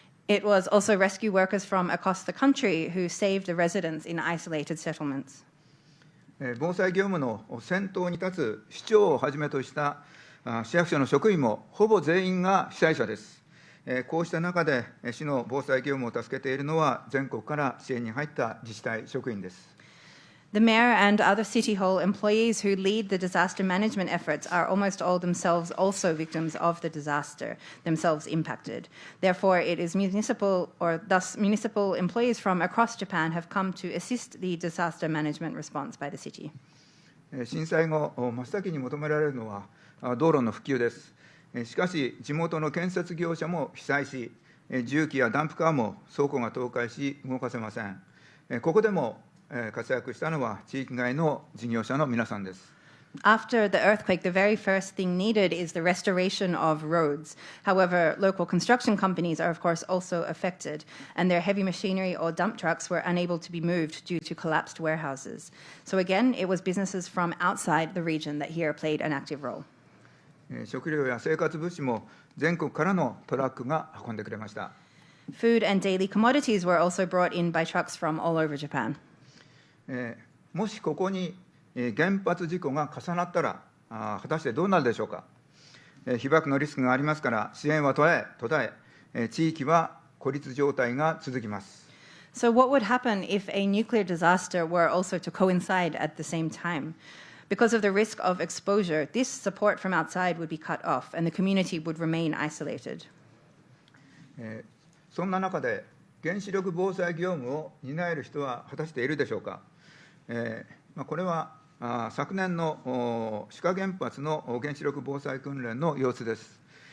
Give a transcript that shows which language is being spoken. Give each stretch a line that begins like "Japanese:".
English: It was also rescue workers from across the country who saved the residents in isolated settlements.
Japanese: 防災業務の先頭に立つ市長をはじめとした市役所の職員もほぼ全員が被災者です。こうした中で市の防災業務を助けているのは全国から支援に入った自治体職員です。
English: The mayor and other city hall employees who lead the disaster management efforts are almost all themselves also victims of the disaster, themselves impacted. Therefore, it is municipal employees from across Japan have come to assist the disaster management response by the city.
Japanese: 震災後、真っ先に求められるのは道路の復旧です。しかし、地元の建設業者も被災し、重機やダンプカーも倉庫が倒壊し、動かせません。ここでも活躍したのは地域外の事業者の皆さんです。
English: After the earthquake, the very first thing needed is the restoration of roads. However, local construction companies are, of course, also affected, and their heavy machinery or dump trucks were unable to be moved due to collapsed warehouses. So again, it was businesses from outside the region that here played an active role.
Japanese: 食料や生活物資も全国からのトラックが運んでくれました。
English: Food and daily commodities were also brought in by trucks from all over Japan.
Japanese: もしここに原発事故が重なったら果たしてどうなるでしょうか。被爆のリスクがありますから支援は途絶え地域は孤立状態が続きます。
English: So, what would happen if a nuclear disaster were also to coincide at the same time? Because of the risk of exposure, this support from outside would be cut off and the community would remain isolated.
Japanese: そんな中で、原子力防災業務を担える人は果たしているでしょうか。これは昨年の志賀原発の原子力防災訓練の様子です。